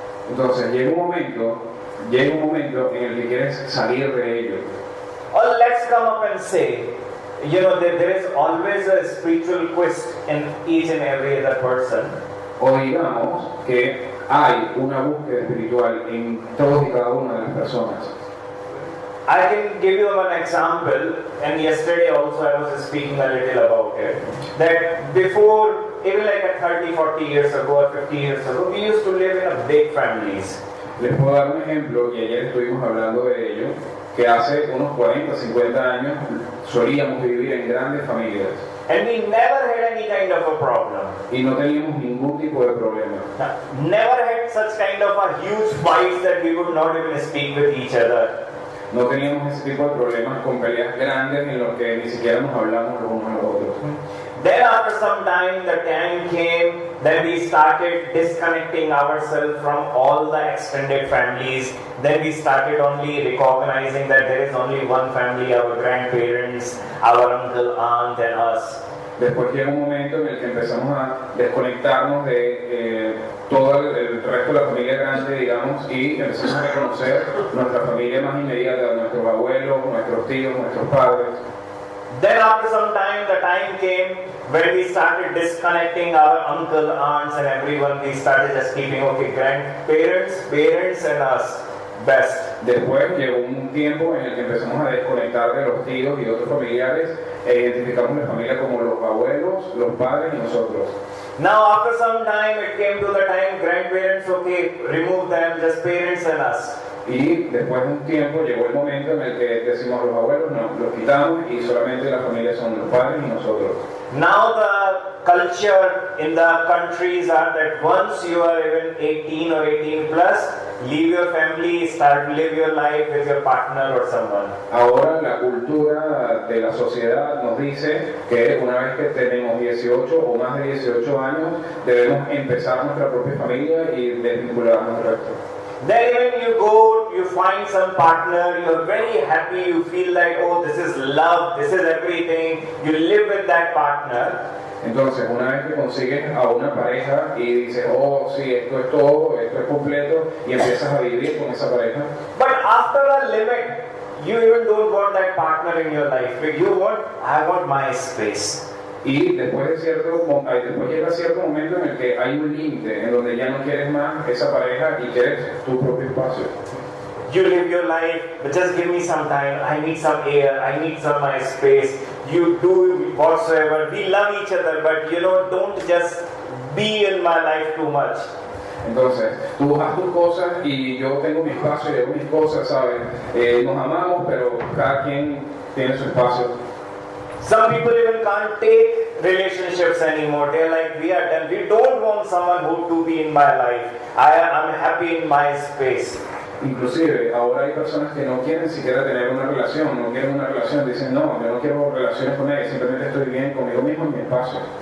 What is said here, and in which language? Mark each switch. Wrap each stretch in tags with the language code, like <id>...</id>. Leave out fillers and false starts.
<es>Entonces llega un momento en el que quieres salir de ello.</es> <en>Or let's come up and say, there is always a spiritual quest in each and every other person.</en> <es>O digamos que hay una búsqueda espiritual en todos y cada una de las personas.</es> <en>I can give you an example, and yesterday also I was speaking a little about it, that before, even like at 30, 40 years ago or 50 years ago, we used to live in a big families.</en> <es>Les puedo dar un ejemplo, y ayer estuvimos hablando de ello, que hace unos 40, 50 años solíamos vivir en grandes familias.</es> <en>And we never had any kind of a problem.</en> <es>Y no teníamos ningún tipo de problema.</es> <en>Never had such kind of a huge fights that we would not even speak with each other.</en> <es>No teníamos ese tipo de problemas con peleas grandes en los que ni siquiera nos hablamos los unos a los otros.</es> <en>Then after some time, the time came, then we started disconnecting ourselves from all the extended families. Then we started only recognizing that there is only one family, our grandparents, our uncle, aunt and us.</en> <es>Después llega un momento en el que empezamos a desconectarnos de todo el resto de la familia grande, digamos, y empezamos a reconocer nuestra familia más inmediata, nuestros abuelos, nuestros tíos, nuestros padres.</es> <en>Then after some time, the time came when we started disconnecting our uncle, aunts and everyone. We started just keeping, grandparents, parents and us, best.</en> <es>Después llegó un tiempo en el que empezamos a desconectar de los tíos y otros familiares e identificamos la familia como los abuelos, los padres y nosotros.</es> <en>Now after some time, it came to the time grandparents, remove them, just parents and us.</en> <es>Y después de un tiempo llegó el momento en el que decimos a los abuelos, no, los quitamos y solamente la familia son los padres y nosotros.</es> <en>Now the culture in the countries are that once you are even 18 or 18 plus, leave your family, start to live your life with your partner or someone.</en> <es>Ahora la cultura de la sociedad nos dice que una vez que tenemos 18 o más de 18 años, debemos empezar nuestra propia familia y desvincularnos del resto.</es> <en>Then when you go, you find some partner, you are very happy, you feel like, oh, this is love, this is everything, you live with that partner.</en> <es>Entonces, una vez que consigues a una pareja y dices, oh, sí, esto es todo, esto es completo, y empiezas a vivir con esa pareja.</es> <en>But after a limit, you even don't want that partner in your life. You want, I want my space.</en> <es>Y después llega cierto momento en el que hay un límite, en donde ya no quieres más esa pareja y quieres tu propio espacio.</es> <en>You live your life, but just give me some time, I need some air, I need some my space. You do whatsoever, we love each other, but don't just be in my life too much.</en> <es>Entonces, tú haz tus cosas y yo tengo mi espacio y hago mis cosas, ¿sabes? Nos amamos, pero cada quien tiene su espacio.</es> <en>Some people even can't take relationships anymore. They're like, we are done. We don't want someone who to be in my life. I'm happy in my space.</en> <es>Inclusive, ahora hay personas que no quieren siquiera tener una relación, dicen, no, yo no quiero relaciones con ella, simplemente estoy bien conmigo mismo en mi espacio.</es>